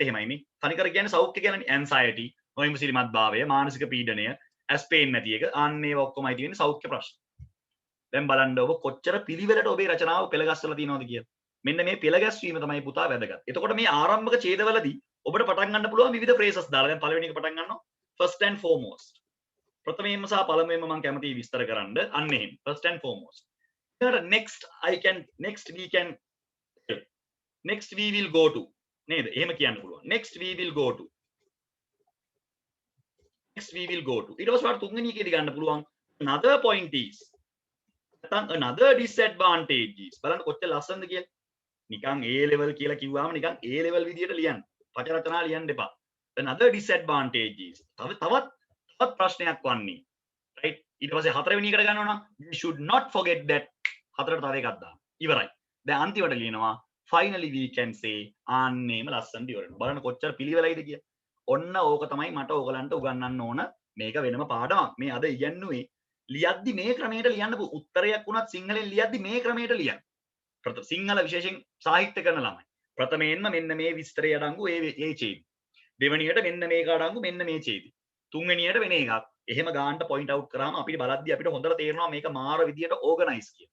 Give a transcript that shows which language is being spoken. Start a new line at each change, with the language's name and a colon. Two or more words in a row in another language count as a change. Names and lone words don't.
Sinhala: එහෙමයි මේ තනිකර කියන්නේ සෞඛ්‍ය කියන්නේ ඇන්සයිටි නොයිමසිලිමත් භාවය මානසික පීඩනය ඇස් පේන්නේ නැති එක ආන්න ඒවා ඔක්කොමයි තියෙන්නේ සෞඛ්‍ය ප්‍රශ්න දැන් බලන්න ඔබ කොච්චර පිළිවෙලට ඔබේ රචනාව පෙළගස්සලා තියෙනවද කියලා මෙන්න මේ පෙළගැස්වීම තමයි පුතා වැදගත් එතකොට මේ ආරම්භක ඡේදවලදී ඔබට පටන් ගන්න පුළුවන් විවිධ phrases දාලා දැන් පළවෙනි එක පටන් ගන්නවා
English: first and foremost
Sinhala: ප්‍රථමයෙන්ම සහ පළමුවෙන්ම මම කැමතියි විස්තර කරන්න අන්න එහෙම
English: first and foremost next we will go to
Sinhala: නේද එහෙම කියන්න පුළුවන්
English: next we will go to
Sinhala: ඊට පස්සේ වට තුන්වෙනි එකේදී ගන්න පුළුවන්
English: another point is
Sinhala: නැත්නම්
English: another disadvantage is
Sinhala: බලන්න කොච්චර ලස්සනද කියලා නිකන් A level කියලා කිව්වම නිකන් A level විදියට ලියන්න පච රචනා ලියන්න එපා
English: another disadvantage is
Sinhala: තවත් ප්‍රශ්නයක් වන්නේ right ඊට පස්සේ හතරවෙනි එකට ගන්නවා නම්
English: we should not forget
Sinhala: that හතරට තව එකක් දාන්න ඉවරයි දැන් අන්තිමට ලියනවා
English: finally we can say
Sinhala: ආන්නේම ලස්සනට ඉවරනවා බලන්න කොච්චර පිළිවෙලයිද කියලා ඔන්න ඕක තමයි මට ඕගලන්ට උගන්වන්න ඕන මේක වෙනම පාඩමක් මේ අද ඉගෙනුවේ ලියද්දි මේ ක්‍රමයට ලියන්න උත්තරයක් වුණත් සිංහලෙන් ලියද්දි මේ ක්‍රමයට ලියන්න සිංහල විශේෂයෙන් සාහිත්‍ය කරන ළමයි ප්‍රථමයෙන්ම මෙන්න මේ විස්තරය අඩංගු ඒ ඡේද දෙවෙනියට මෙන්න මේක අඩංගු මෙන්න මේ ඡේද තුන්වෙනියට වෙන එකක් එහෙම ගානට
English: point out
Sinhala: කරාම අපිට බලද්දි අපිට හොඳට තේරෙනවා මේක මාර විදියට ඕගනයිස් කියලා.